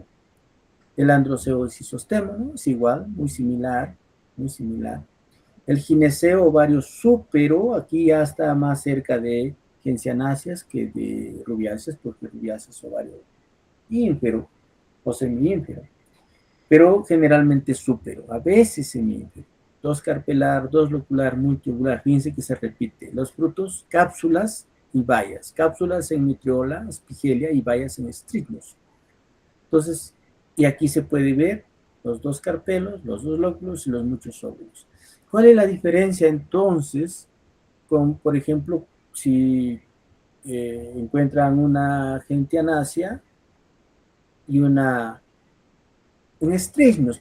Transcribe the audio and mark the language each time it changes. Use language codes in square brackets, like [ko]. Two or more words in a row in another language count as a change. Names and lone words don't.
[es] El androceo es isostemio, ¿no? Es igual, muy similar, muy similar. El gineceo ovario súpero, aquí ya está más cerca de gencianáceas que de rubiáceas, porque rubiáceas es ovario ínfero o semiínfero, pero generalmente súpero, a veces semiínfero. 2 carpelar, 2 locular, multiugular, fíjense que se repite. Los frutos, cápsulas y bayas. Cápsulas en mitriola, espigelia y bayas en estrignos. Entonces, y aquí se puede ver los 2 carpelos, los 2 lóculos y los muchos óvulos. ¿Cuál es la diferencia entonces con, por ejemplo, si encuentran una gentianácea y una en estrignos?